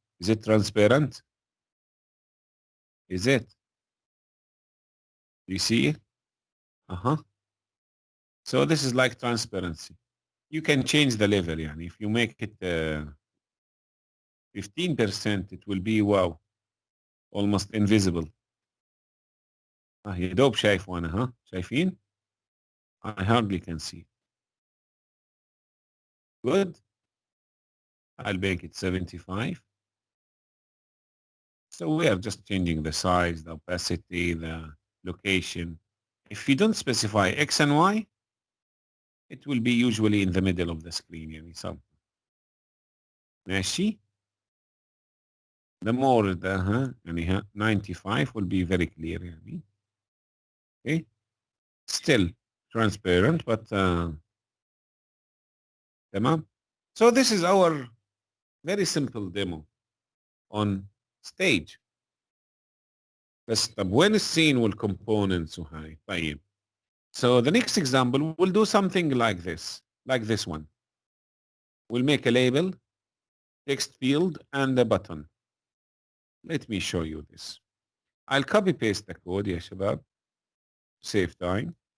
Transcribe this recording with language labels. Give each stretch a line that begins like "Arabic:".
English: Is it transparent? Is it? Do you see it? Uh-huh. So this is like transparency. You can change the level.
Arabic: يعني.
English: If you make it 15%, it will be wow. Almost invisible.
Arabic: يا دوب شايف وانا ها شايفين؟
English: I hardly can see. Good. I'll make it 75. So we are just changing the size, the opacity, the location. If you don't specify X and Y, it will be usually in the middle of the screen.
Arabic: يعني some. ماشي.
English: The more the
Arabic: يعني
English: 95 will be very clear. يعني. Okay. Still transparent, but
Arabic: تمام.
English: So this is our very simple demo on stage.
Arabic: بس طب وين السين والcomponents وهاي؟ طيب.
English: So the next example, we'll do something like this one. We'll make a label, text field, and a button. Let me show you this. I'll copy paste the code
Arabic: يا شباب.
English: Save time.